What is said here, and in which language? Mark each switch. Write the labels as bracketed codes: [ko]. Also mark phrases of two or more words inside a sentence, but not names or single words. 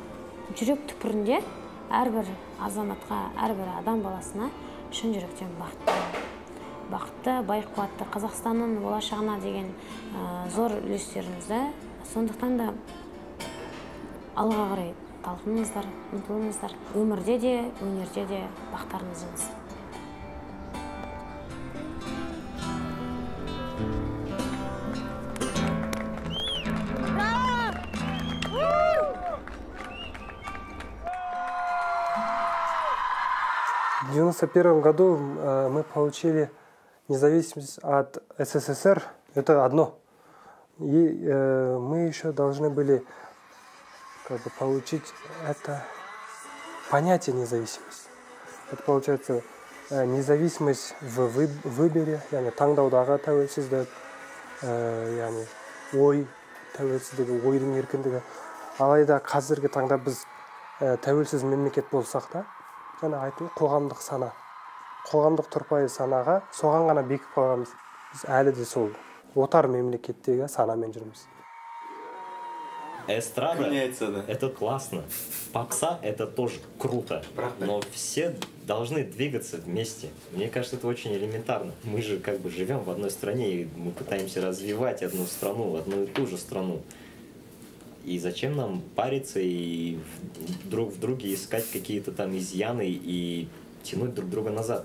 [kk] Жүрек түпірінде әрбір азаматқа, әрбір адам баласына шын жүректен бақытты, бай-қуатты Қазақстанның болашағына деген зор үлестеріңізді, сондықтан да алға қарай талпыныңыздар, ұмтылыңыздар. Өмірде де, өнерде де бақтарыңыз жеңсін. [ru] В 1991 году мы получили независимость от СССР. Это одно. И мы еще должны были получить это понятие независимость. Это получается независимость в выборе, [kk] яғни таңдаудағы тәуелсіздік, яғни ой тәуелсіздігі, ойдың еркіндігі. Алайда қазіргі таңда біз тәуелсіз мемлекет болсақ та, жаңа айтты, қоғамдық сана, қоғамдық тұрпайы санаға соған ғана бекіп қалғанбыз. Біз әлі де сол отар мемлекеттегі санамен жүрміз. [ru] Эстрада — это классно. Попса — это тоже круто. Но все должны двигаться вместе. Мне кажется, это очень элементарно. Мы же как бы живем в одной стране, и мы пытаемся развивать одну страну, одну и ту же страну. И зачем нам париться и друг в друге искать какие-то там изъяны и тянуть друг друга назад?